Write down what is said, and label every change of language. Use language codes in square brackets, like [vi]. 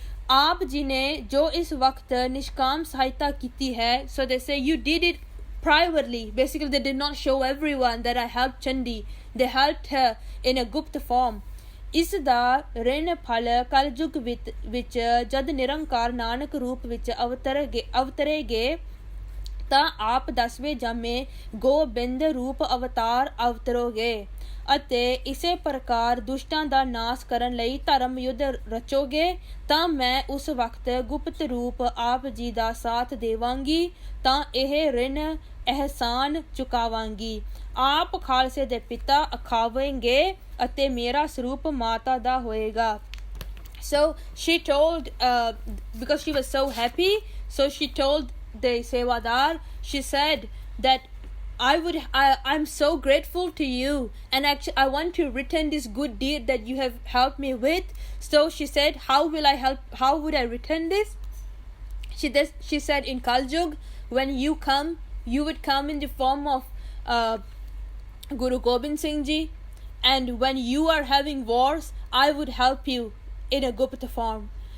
[hi] आप जी ने जो इस वक्त निष्काम सहायता की है, [en] so they say you did it privately. Basically they did not show everyone that I helped Chandi. They helped her in a Gupta form. [pa] ਇਸ ਦਾ ਰਿਣ ਫਲ ਕਲਯੁਗ ਵਿੱਚ ਜਦ ਨਿਰੰਕਾਰ ਨਾਨਕ ਰੂਪ ਵਿੱਚ ਅਵਤਰੇਗੇ ਤਾਂ ਆਪ 10ਵੇਂ ਜਾਮੇ ਗੋਬਿੰਦ ਰੂਪ ਅਵਤਾਰ ਅਵਤਰੋਗੇ ਅਤੇ ਇਸੇ ਪ੍ਰਕਾਰ ਦੁਸ਼ਟਾਂ ਦਾ ਨਾਸ ਕਰਨ ਲਈ ਧਰਮ ਯੁੱਧ ਰਚੋਗੇ ਤਾਂ ਮੈਂ ਉਸ ਵਕਤ ਗੁਪਤ ਰੂਪ ਆਪ ਜੀ ਦਾ ਸਾਥ ਦੇਵਾਂਗੀ ਤਾਂ ਇਹ ਰਿਣ ਅਹਿਸਾਨ ਚੁਕਾਵਾਂਗੀ ਆਪ ਖਾਲਸੇ ਦੇ ਪਿਤਾ ਅਖਾਵੇਂਗੇ ਅਤੇ ਮੇਰਾ ਸਰੂਪ ਮਾਤਾ ਦਾ ਹੋਏਗਾ. [en] So she told, because she was so happy, so she told the Sevadar, she said that I'm so grateful to you, and actually I want to return this good deed that you have helped me with. So she said, how would I return this? She said, in Kaljug, when you come, you would come in the form of Guru Gobind Singh Ji, and when you are having wars, I would help you in a Gupta form.